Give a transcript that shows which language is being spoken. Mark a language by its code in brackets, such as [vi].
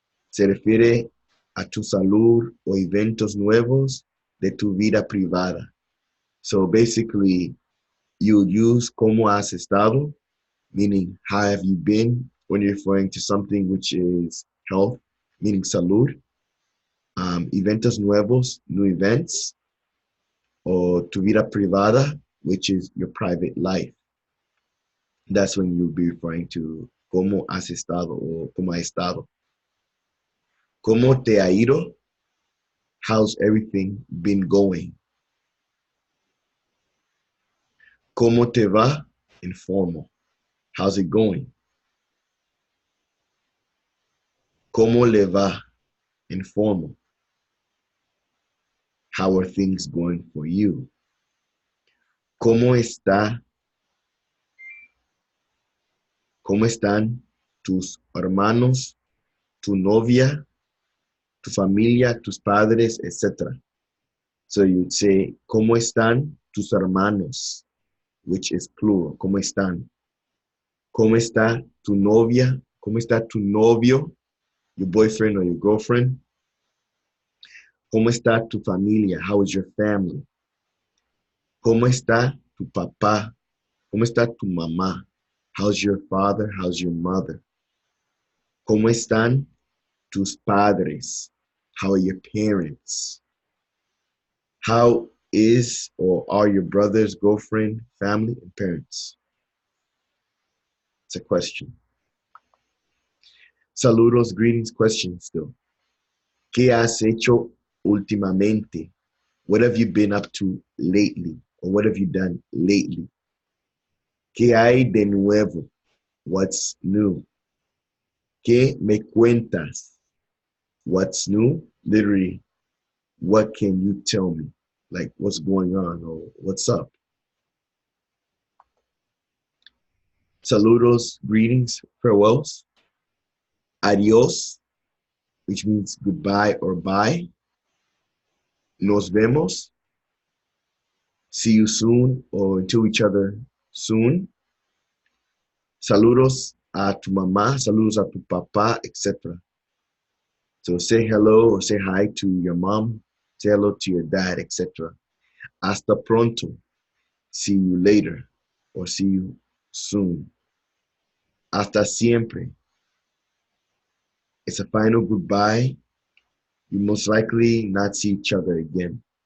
[es] Se refiere a tu salud o eventos nuevos de tu vida privada. [en] So basically, you use [es] ¿cómo has estado? [en] Meaning how have you been when you're referring to something which is health, meaning salud. [es] Eventos nuevos, [en] new events, or [es] tu vida privada, [en] which is your private life. That's when you'll be referring to [es] cómo has estado [en] or [es] cómo ha estado. ¿Cómo te ha ido? [en] How's everything been going? [es] ¿Cómo te va? [en] Informal. How's it going? [es] ¿Cómo le va? Informal. [en] How are things going for you? [es] ¿Cómo está? ¿Cómo están tus hermanos, tu novia, tu familia, tus padres, etc.? [en] So you'd say, [es] ¿cómo están tus hermanos? [en] Which is plural. [es] ¿Cómo están? ¿Cómo está tu novia? ¿Cómo está tu novio? [en] Your boyfriend or your girlfriend? [es] ¿Cómo está tu familia? [en] How is your family? [es] ¿Cómo está tu papá? ¿Cómo está tu mamá? [en] How's your father? How's your mother? [es] ¿Cómo están tus padres? [en] How are your parents? How is or are your brother's girlfriend, family, and parents? It's a question. Saludos, greetings, question still. [es] ¿Qué has hecho últimamente? [en] What have you been up to lately? Or what have you done lately? [es] ¿Qué hay de nuevo? [en] What's new? [es] ¿Qué me cuentas? What's new? [en] Literally, what can you tell me? Like what's going on or what's up? Saludos, greetings, farewells. Adios, which means goodbye or bye. [es] Nos vemos. [en] See you soon or to each other soon. [es] Saludos a tu mamá, saludos a tu papá, etc. [en] So say hello or say hi to your mom, say hello to your dad, etc. [es] Hasta pronto. [en] See you later or see you soon. [es] Hasta siempre. [en] It's a final goodbye. You most likely not see each other again.